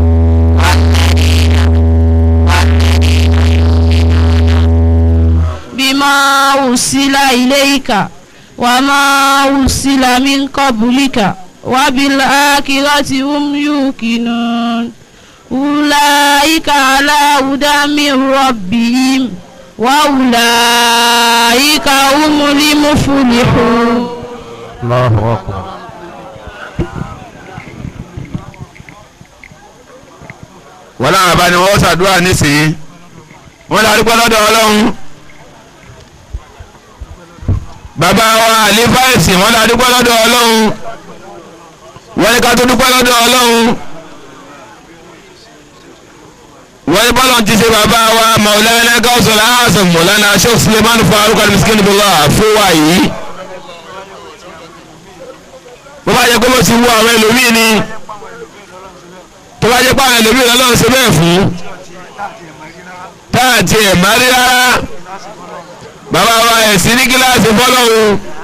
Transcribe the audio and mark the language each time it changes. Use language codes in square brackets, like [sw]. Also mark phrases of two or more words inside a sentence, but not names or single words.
[ar] بما أرسل إليك وما أرسل من قبلك وبالآخرة هم يوقنون أولئك على هدى من ربهم وأولئك هم المفلحون. الله أكبر. [yo] wọ́n láwọn bá ní wọ́n ṣàdúrà nísìnyí wọ́n láwọn dúpẹ́ lọ́dọ̀ ọlọ́run bàbá wa àlefa ẹ̀sìn wọ́n láwọn dúpẹ́ lọ́dọ̀ ọlọ́run wọ́n ní ká tó dúpẹ́ lọ́dọ̀ ọlọ́run wọ́n ní bọ́lọ̀ ti ṣe bàbá wa Maulana Gawsul A'zam Maulana Sheikh Suleiman Faruk al-Miskin billah fún wa yìí bó bá yẹ kó mo ti wú àwọn ẹlòmíì ni tó bá jẹ́ pé àwọn ẹlòmíràn lọ́wọ́ ṣe bẹ́ẹ̀ fún tá bá àti ẹ̀ má rí rárá bàbá wa ẹ̀sìn ní kíláàsì fọ́lọ́hún